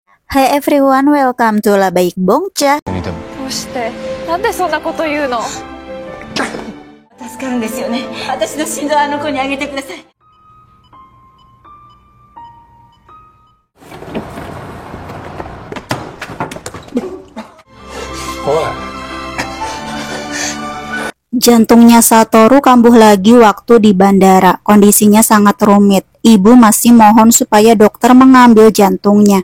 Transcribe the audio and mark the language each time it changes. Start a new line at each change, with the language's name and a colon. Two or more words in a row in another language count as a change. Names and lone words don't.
English: Hi everyone, welcome to La Baik Bongcha.
Japanese: どうしてなんでそんなこと言うの。助かるんですよね。私の心臓あの子にあげてください。
Indonesian: Jantungnya Satoru kambuh lagi waktu di bandara. Kondisinya sangat rumit. Ibu masih mohon supaya dokter mengambil jantungnya.